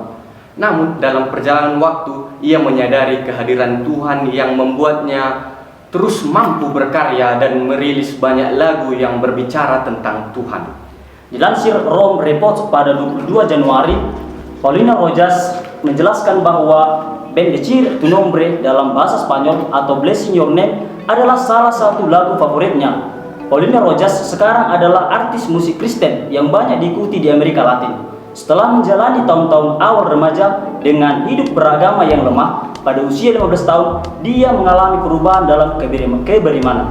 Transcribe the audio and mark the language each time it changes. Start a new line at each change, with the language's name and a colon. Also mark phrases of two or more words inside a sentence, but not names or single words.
Indonesian: Namun dalam perjalanan waktu, ia menyadari kehadiran Tuhan yang membuatnya terus mampu berkarya dan merilis banyak lagu yang berbicara tentang Tuhan. Dilansir Rome Reports pada 22 Januari, Paulina Rojas menjelaskan bahwa Bendecir tu nombre dalam bahasa Spanyol atau Blessing Your Name adalah salah satu lagu favoritnya. Paulina Rojas sekarang adalah artis musik Kristen yang banyak diikuti di Amerika Latin. Setelah menjalani tahun-tahun awal remaja dengan hidup beragama yang lemah, pada usia 15 tahun, dia mengalami perubahan dalam keberimanan.